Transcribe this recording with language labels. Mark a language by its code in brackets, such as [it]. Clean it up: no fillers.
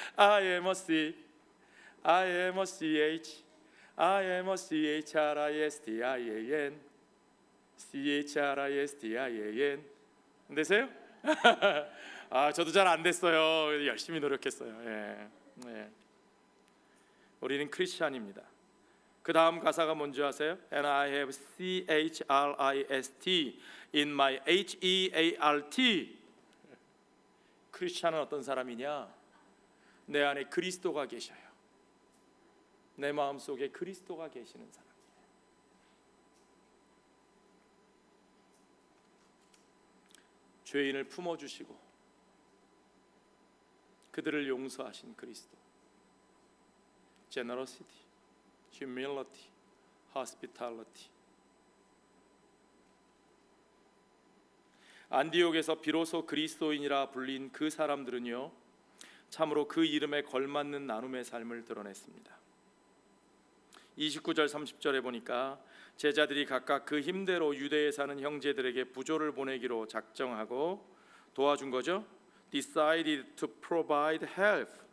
[en] I am a C, I am a CH, I am a CHRISTIAN, CHRISTIAN. [ko] 안 되세요? 저도 잘 안 됐어요. 열심히 노력했어요. 예. 네. 우리는 크리스찬입니다. 그 다음 가사가 뭔지 아세요? [en] And I have CHRIST in my HEART. [ko] 크리스찬은 어떤 사람이냐? 내 안에 그리스도가 계셔요. 내 마음속에 그리스도가 계시는 사람. 죄인을 품어주시고 그들을 용서하신 그리스도. [en] Generosity, humility, hospitality. [ko] 안디옥에서 비로소 그리스도인이라 불린 그 사람들은요, 참으로 그 이름에 걸맞는 나눔의 삶을 드러냈습니다. 29절 30절에 보니까 제자들이 각각 그 힘대로 유대에 사는 형제들에게 부조를 보내기로 작정하고 도와준 거죠. [en] Decided to provide help.